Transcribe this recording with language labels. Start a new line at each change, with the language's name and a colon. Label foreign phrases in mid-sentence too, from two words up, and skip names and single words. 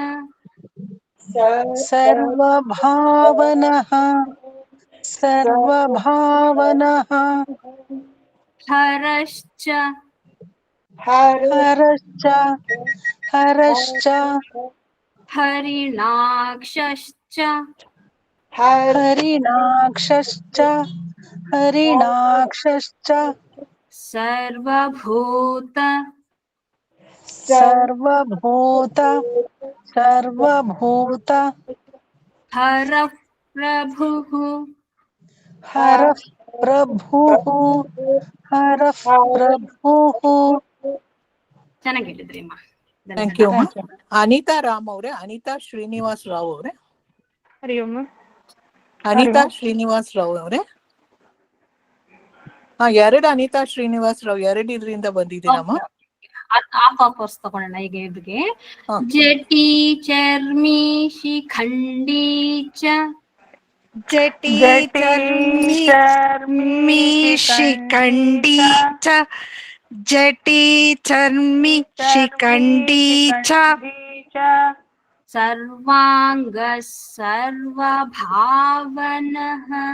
Sanskrit: हरश्च हरिणाक्षश्च सर्वभूत हर प्रभुः हरः प्रभुः हरः प्रभुः
Kannada: ಚೆನ್ನಾಗಿ ಹೇಳಿದ್ರಿ ಅಮ್ಮ.
English: thank you ಅಮ್ಮ.
Kannada: ಅನಿತಾ ರಾಮ್ ಅವ್ರೆ, ಅನಿತಾ ಶ್ರೀನಿವಾಸ್ ರಾವ್ ಅವ್ರೆ,
Sanskrit: हरि ओं.
Kannada: ಅನಿತಾ ಶ್ರೀನಿವಾಸ್ ರಾವ್ ಅವ್ರೆ. ಎರಡು ಅನಿತಾ ಶ್ರೀನಿವಾಸ್ ರಾವ್, ಎರಡು ಇದರಿಂದ ಬಂದಿದ್ದೀರಮ್ಮ. ಆಫ್ ತಗೊಳ್ಳೋಣ ಈಗ ಇದ್ರಿಗೆ.
Sanskrit: जटि चर्मि शिखंडि च जटी चर्मी शिखंडी च जटी चर्मी शिखंडी च सर्वांग सर्वभावनः